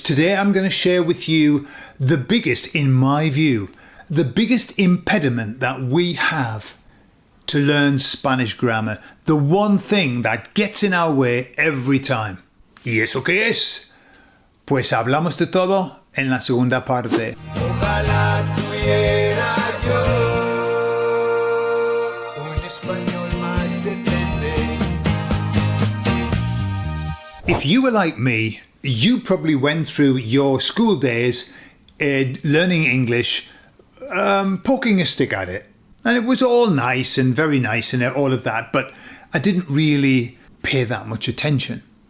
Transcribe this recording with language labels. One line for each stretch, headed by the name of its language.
English: Today I'm going to share with you the biggest, in my view, the biggest impediment that we have to learn Spanish grammar. The one thing that gets in our way every time.
Spanish: ¿Y eso qué es? Pues hablamos de todo en la segunda parte. Ojalá tuviera yo un español más decente.
English: If you were like me, you probably went through your school days learning English, poking a stick at it. And it was all nice and very nice and all of that, but I didn't really pay that much attention.